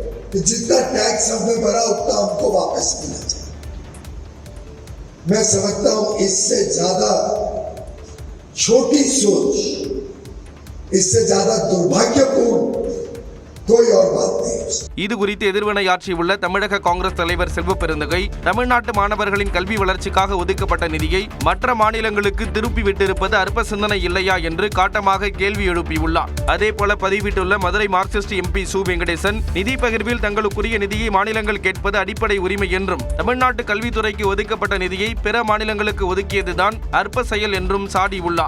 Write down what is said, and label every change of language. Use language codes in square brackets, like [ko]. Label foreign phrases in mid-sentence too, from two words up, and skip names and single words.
[hi] कि जितना टैक्स हमने भरा उतना हमको वापस मिलना चाहिए। मैं समझता हूं इससे ज्यादा छोटी सोच, इससे ज्यादा दुर्भाग्यपूर्ण कोई और बात नहीं। [ta] இது குறித்து எதிர்வினையாற்றியுள்ள தமிழக காங்கிரஸ் தலைவர் செல்வ பெருந்தகை, தமிழ்நாட்டு மாணவர்களின் கல்வி வளர்ச்சிக்காக ஒதுக்கப்பட்ட நிதியை மற்ற மாநிலங்களுக்கு திருப்பி விட்டிருப்பது அற்ப சிந்தனை இல்லையா என்று காட்டமாக கேள்வி எழுப்பியுள்ளார். அதேபோல பதிவிட்டுள்ள மதுரை மார்க்சிஸ்ட் எம்பி சு வெங்கடேசன், நிதி பகிர்வில் தங்களுக்குரிய நிதியை மாநிலங்கள் கேட்பது அடிப்படை உரிமை என்றும், தமிழ்நாட்டு கல்வித்துறைக்கு ஒதுக்கப்பட்ட நிதியை பிற மாநிலங்களுக்கு ஒதுக்கியதுதான் அற்ப செயல் என்றும் சாடியுள்ளார்.